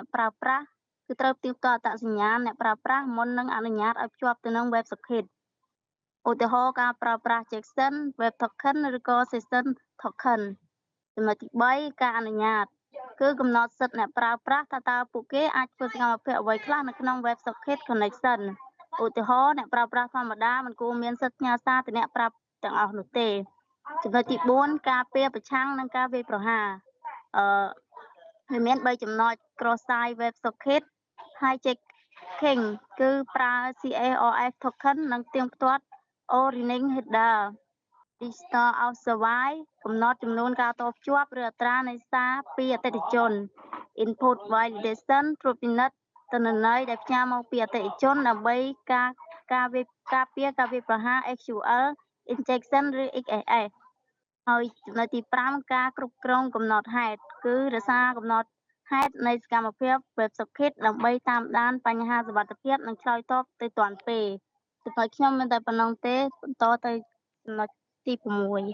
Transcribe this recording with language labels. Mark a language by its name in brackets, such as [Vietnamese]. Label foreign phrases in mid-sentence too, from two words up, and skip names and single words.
[Khmer] ប្រើប្រាស់គឺត្រូវផ្ទៀងផ្ទាត់អត្តសញ្ញាណអ្នកប្រើប្រាស់មុននឹងអនុញ្ញាតឲ្យភ្ជាប់ទៅនឹង WebSocket ឧទាហរណ៍ការប្រើប្រាស់ [English] JSON Web Token [Khmer] ឬក៏ [English] Session Token [Khmer] ចំណុចទី3ការអនុញ្ញាតគឺកំណត់សិទ្ធិអ្នកប្រើប្រាស់ថា តើពួកគេអាចធ្វើសកម្មភាពអ្វីខ្លះនៅក្នុង [English] WebSocket Connection [Khmer] ឧទាហរណ៍អ្នកប្រើប្រាស់ធម្មតាមិនគួរមានសិទ្ធិផ្ញើសារទៅអ្នកប្រើទាំងអស់នោះទេចំណុចទី4ការពារប្រឆាំងនឹងការ វាយប្រហារវាមាន3ចំណុច [English] cross site WebSocket hijacking [Khmer] គឺប្រើ [English] CARF token [Khmer] និងផ្ទៀងផ្ទាត់ [English] Origin header Digital out survive [Khmer] កំណត់ចំនួនការ តភ្ជាប់ឬអត្រានៃសារពីអតិថិជន [English] Input validation [Khmer] ត្រួតពិនិត្យទិន្នន័យដែលផ្ញើមកពីអតិថិជនដើម្បីការពារការវាយប្រហារ [English] SQL injection [Khmer] ឬ XSS ហើយចំណុចទី5ការគ្រប់គ្រងកំណត់ហេតុគឺរក្សាកំណត់ហេតុនៃសកម្មភាព WebSocket ដើម្បីតាមដានបញ្ហាសុវត្ថិភាពនិងឆ្លើយតបទៅទាន់ពេលចំណុចខ្ញុំមានតែប៉ុណ្ណឹងទេបន្តទៅចំណុចទី6